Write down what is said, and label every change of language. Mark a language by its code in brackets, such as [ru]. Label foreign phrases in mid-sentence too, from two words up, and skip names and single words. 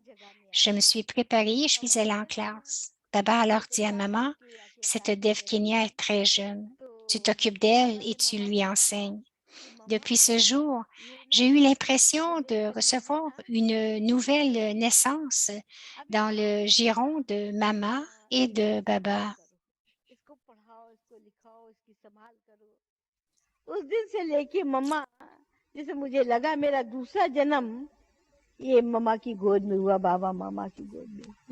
[fr] Je me suis préparée et je suis allée en classe. Baba alors dit à maman, cette Dev Kenya est très jeune. Tu t'occupes d'elle et tu lui enseignes. Depuis ce jour, j'ai eu l'impression de recevoir une nouvelle naissance dans le giron de maman et de Baba. [hi] उस दिन से लेके मम्मा जैसे मुझे लगा मेरा दूसरा जन्म ये मम्मा की गोद में हुआ बाबा मामा की गोद में